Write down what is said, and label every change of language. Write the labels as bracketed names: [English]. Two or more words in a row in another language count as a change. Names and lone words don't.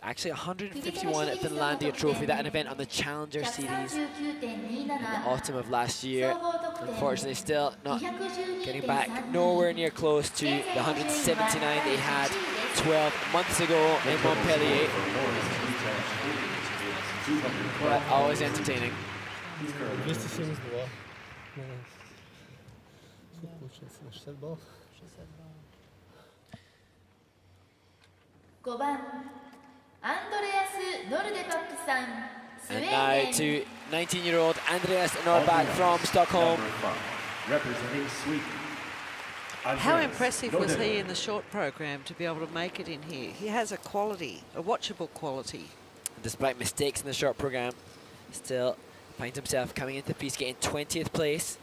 [English] Actually, 151 at Finlandia Trophy, that an event on the Challenger Series in the autumn of last year. Unfortunately, still not getting back nowhere near close to the 179 they had 12 months ago in Montpellier. But always entertaining. 272. [Russian] Что получается? 60 баллов? [Japanese] 5 番アンドレアス・ノルデバックさん、スウェ [English] And [Japanese] ー [English] now [Japanese] デン。 [English] to 19-year-old Andreas Norback from Stockholm. Representing Sweden. How Andreas impressive was Nordenberg. he in the short program to be able to make it in here? He has a quality, a watchable quality. Despite mistakes in the short program, still finds himself coming into the piece, getting 20th place.